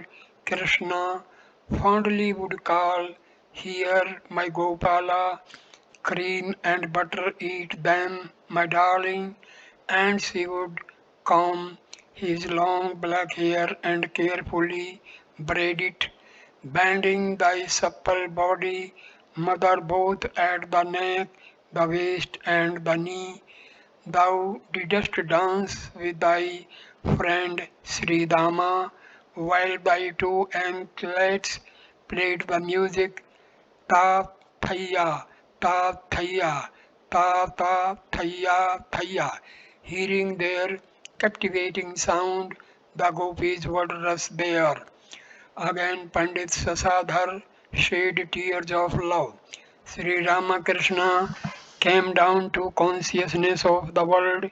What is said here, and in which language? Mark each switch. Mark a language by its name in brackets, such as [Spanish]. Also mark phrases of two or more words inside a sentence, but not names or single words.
[English] Krishna, fondly would call, Here, my Gopala, cream and butter eat them, my darling, and she would comb his long black hair and carefully braid it, bending thy supple body, mother, both at the neck, the waist, and the knee. Thou didst dance with thy friend Sri Dama, while thy two anklets played the music ta thaya, ta thaya, ta thaya thaya. Hearing their captivating sound, the gopis would rush there. Again Pandit Sasadhar shed tears of love. Sri Ramakrishna came down to consciousness of the world.